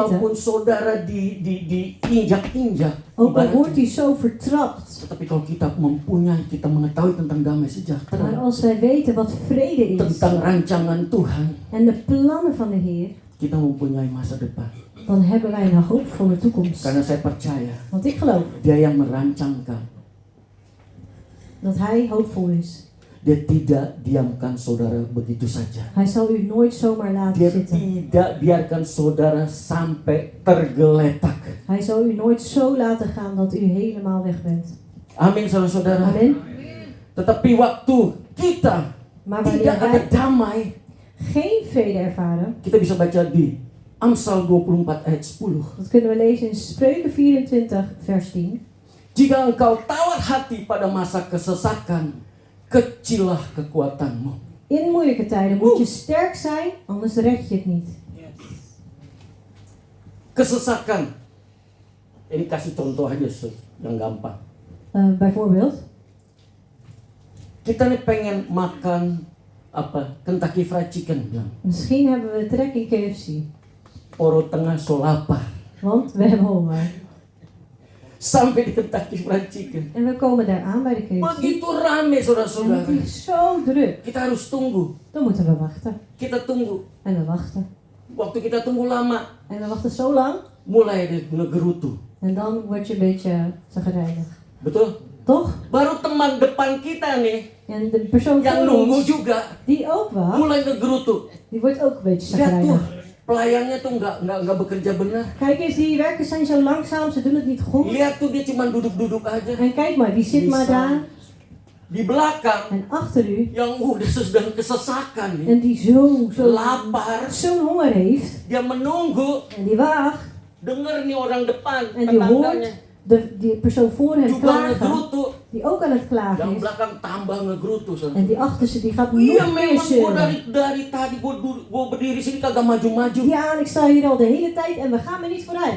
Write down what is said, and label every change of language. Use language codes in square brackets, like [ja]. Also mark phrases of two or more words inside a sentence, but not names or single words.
[id] walaupun saudara diinjak-injak, [nl] ook al [id] ibaratnya. [nl] wordt hij zo vertrapt, [id] Tetapi kalau kita mengetahui tentang damai [nl] maar [id] sejahtera, [nl] als wij weten wat vrede is [id] tentang rancangan Tuhan, [nl] en de plannen van de Heer, [id] kita mempunyai masa depan. [nl] dan hebben wij een hoopvolle toekomst. [id] Karena saya percaya, [nl] Want ik geloof [id] Dia yang merancangkan. [nl] dat Hij hoopvol is. [id] Dia tidak diamkan saudara begitu saja. [nl] Hij zal u nooit zomaar laten [id] Dia [nl] zitten. [id] tidak biarkan saudara sampai tergeletak. [nl] Hij zal u nooit zo laten gaan dat u helemaal weg bent. [id] Amin, saudara-saudara. [nl] Amen. [id] Tetapi waktu kita [nl] Maar [id] tidak [nl] wanneer [id] ada [nl] wij [id] damai, [nl] geen vrede ervaren, [id] kita bisa baca di Amsal 24 ayat 10. [nl] dat kunnen we lezen in Spreuken 24 vers 10. [id] Jika engkau tawar hati pada masa kesesakan, kecillah kekuatanmu. [nl] In moeilijke tijden moet je sterk zijn, anders red je het niet. [id] Kesesakan. Ini kasih contoh aja yang gampang. [nl] Bijvoorbeeld, [id] Kita nih pengen makan apa? Kentucky Fried Chicken bilang. [nl] misschien hebben we trek in KFC, [id] Poro tengah so lapar. [nl] want we hebben honger. [id] Sampai di Kentucky Fried Chicken. [nl] En we komen daar aan bij de KFC. [id] Begitu rame [nl] En [id] saudara-saudara. [nl] het is zo druk. [id] Kita harus tunggu. [nl] Dan moeten we wachten. [id] Kita tunggu. [nl] En we wachten. [id] Waktu kita tunggu lama, [nl] En we wachten zo lang. [id] mulai deh ngegerutu. [nl] En dan word je een beetje zagrijnig. [id] Betul? [nl] Toch? [id] Baru teman depan kita nih, [nl] En de persoon [id] yang [nl] voor [id] nunggu [nl] ons, [id] juga, [nl] die ook wacht, [id] mulai ngegerutu. [nl] die wordt ook een beetje [id] Lihat tuh, [nl] zagrijnig. [id] pelayannya tuh nggak bekerja benar. [nl] Kijk eens, die werkers zijn zo langzaam, ze doen het niet goed. [id] Lihat tuh dia cuma duduk-duduk aja. [nl] En kijk maar, die zit maar daar. [id] Di belakang [nl] En achter u, [id] yang udah sedang kesesakan nih, [nl] en die zo [id] lapar, [nl] zo'n honger heeft. [id] dia menunggu, [nl] En die wacht. [id] denger nih orang depan [nl] En die hoort [id] tetangganya. [nl] die persoon voor hem [id] juga [nl] klagen, [id] ngegerutu. [nl] die ook aan het klagen [id] Yang [nl] is. [id] belakang tambah ngegerutu. [nl] En die achterste die gaat [id] Iya [nl] nog meer [id] memang gue [nl] zeuren. [id] dari tadi gue berdiri sini kagak maju-maju. [nl] Ja, en ik sta hier al de hele tijd en we gaan maar niet vooruit.